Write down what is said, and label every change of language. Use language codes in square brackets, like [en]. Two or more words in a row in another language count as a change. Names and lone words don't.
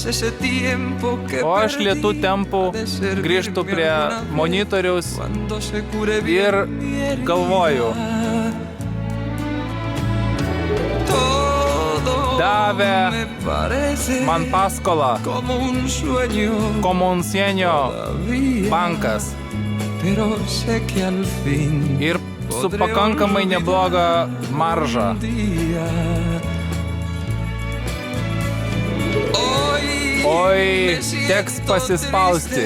[lt] O aš lėtų tempų grįžtu prie monitoriaus ir galvoju. Davė man paskolą, como un sueño bankas. Ir su pakankamai nebloga marža. Oi, teks pasispausti.